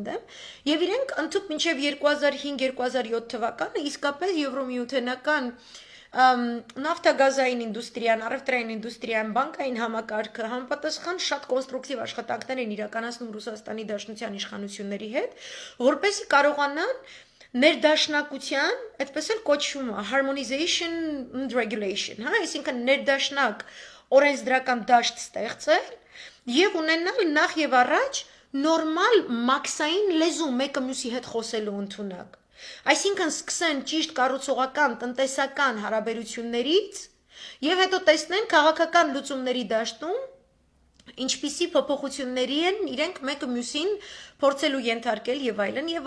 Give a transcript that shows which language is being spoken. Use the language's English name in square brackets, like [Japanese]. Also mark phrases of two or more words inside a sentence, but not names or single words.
[Armenian] դեմ, եւ իրենք ընդհանուր մինչեւ 2005-2007 թվականը իսկապես Եվրոմիութենական նավթագազային ինդուստրիան, առևտրային ինդուստրիան, բանկային համակարգը համապատասխան շատ կոնստրուկտիվ աշխատանքներ են իրականացնում Ռուսաստանի Դաշնության իշխանությունների հետ, որպեսզի կարողանան ներդաշնակության, այդպես էլ կոչվում է [English] harmonization and regulation, [Armenian] հա, այսինքն ներդաշնակ օրենսդրական դաշտ ստեղծել եւ ունենալ նախ եւ առաջ նորմալ մաքսային լեզու մեկը մյուսի հետ խոսելու ընդունակ։ Այսինքն սկսեն ճիշտ կառուցողական, տնտեսական հարաբերություններից եւ հետո տեսնեն քաղաքական լուծումների դաշտում ինչպիսի փոփոխությունների են իրենք մեկը մյուսին փորձելու ենթարկել եւ այլն եւ